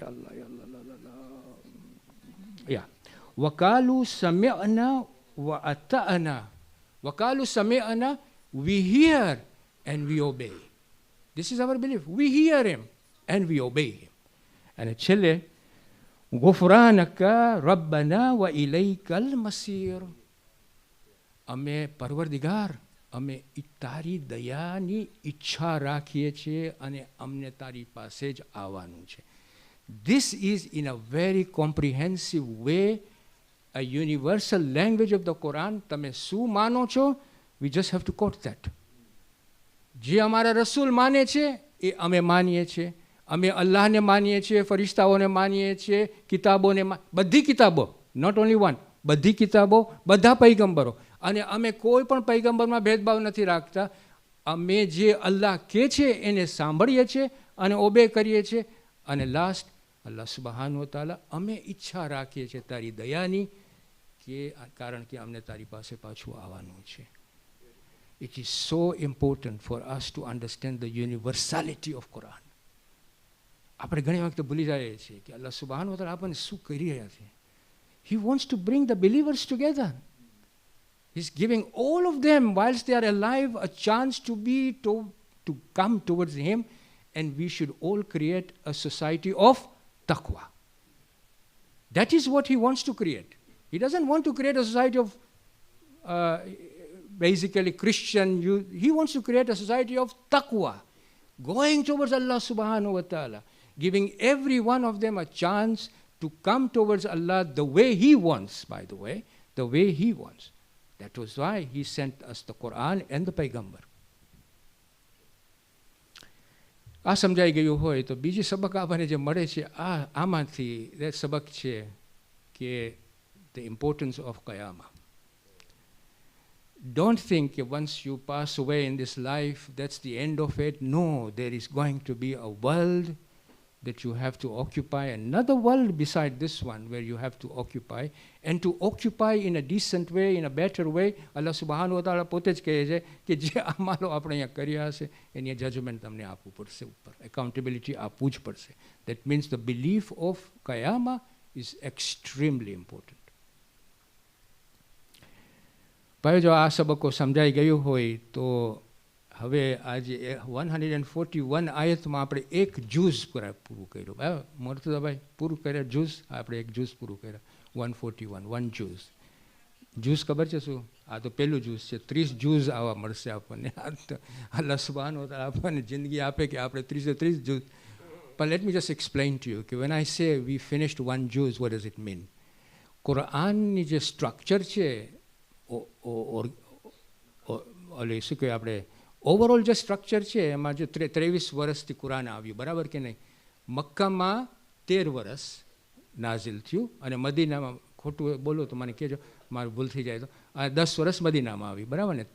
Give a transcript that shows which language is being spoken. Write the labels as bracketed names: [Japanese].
[Arabic] અલ્લાહ યા વકાલુ સમિઅના વ અતાના. વકાલુ સમિઅના, [English] We hear and we obey. This is our belief. We hear him and we obey him. [Arabic] And છેલ્લે ગુફરાનકા રબ્બના વ ઇલૈકલ મસીર. [Gujarati] અમે પરવરદિગાર, અમે તારી દયાની ઈચ્છા રાખીએ છીએ અને અમને તારી પાસે જ આવવાનું છે. [English] This is in a very comprehensive way a universal language of the Quran. [Gujarati] તમે શું માનો છો? [English] We just have to quote that. [Gujarati] જે અમારા રસૂલ માને છે એ અમે માનીએ છીએ. અમે અલ્લાહને માનીએ છીએ, ફરિશ્તાઓને માનીએ છીએ, કિતાબોને, બધી કિતાબો, [English] not only one, [Gujarati] બધી કિતાબો, બધા પૈગંબરો. અને અમે કોઈ પણ પૈગંબરમાં ભેદભાવ નથી રાખતા. અમે જે અલ્લાહ કહે છે એને સાંભળીએ છીએ અને ઓબે કરીએ છીએ. અને લાસ્ટ, અલ્લાહ સુબહાનહુ વ તઆલા, અમે ઈચ્છા રાખીએ છીએ તારી દયાની, કે કારણ કે અમને તારી પાસે પાછું આવવાનું છે. [English] It is so important for us to understand the universality of Quran. [Gujarati] આપણે ઘણી વખત ભૂલી જઈએ છીએ કે અલ્લાહ સુબહાનહુ વ તઆલા આપણને શું કરી રહ્યા છે. [English] He wants to bring the believers together. He's giving all of them, whilst they are alive, a chance to come towards him, and we should all create a society of taqwa. That is what he wants to create. He doesn't want to create a society of basically Christian youth. He wants to create a society of taqwa, going towards Allah subhanahu wa ta'ala, giving every one of them a chance to come towards Allah the way he wants, by the way, the way he wants. That was why he sent us the Quran and the Paigambar. [Gujarati] આ સમજાઈ ગયું હોય તો બીજી સબક આપણને જે મળે છે આમાંથી સબક છે કે [English] the importance of Qiyamah. Don't think that once you pass away in this life, that's the end of it. No, there is going to be a world that you have to occupy, another world beside this one where you have to occupy, and to occupy in a decent way, in a better way. [Gujarati] Allah subhanahu wa ta'ala પોતે જ કહે છે કે જે અમાલો આપણે અહીંયા કર્યા હશે એની જજમેન્ટ તમને આપવું પડશે, ઉપર એકાઉન્ટેબિલિટી આપવું જ પડશે. [English] That means the belief of Qiyamah is extremely important. [Gujarati] ભાઈ જો આ સબકો સમજાઈ ગયું હોય તો હવે આજે 141 આયતમાં આપણે એક જ્યુઝ પૂરું કર્યું. બરાબર મોરતુદાભાઈ, પૂરું કર્યા જ્યુઝ, આપણે એક જ્યુઝ પૂરું કર્યા. 141 વન જ્યુઝ. જ્યુઝ ખબર છે શું? આ તો પહેલું જ્યુઝ છે. 30 જ્યુઝ આવવા મળશે આપણને. અલ્લાહ સુબહાનહુ વ તઆલા આપણને જિંદગી આપે કે આપણે 30 જ્યુઝ. [English] But let me just explain to you કે when I say we finished one Jews, what does it mean? [Gujarati] કુરાનની જે સ્ટ્રક્ચર છે, ઓલે શું કહેવાય, આપણે ઓવરઓલ જે સ્ટ્રક્ચર છે એમાં જો 23 વર્ષથી કુરાન આવ્યું, બરાબર કે નહીં? મક્કામાં 13 વર્ષ નાઝિલ થયું અને મદીનામાં, ખોટું બોલો તો મને કહેજો, મારું ભૂલ થઈ જાય તો, 10 વર્ષ મદીનામાં આવી, બરાબર ને?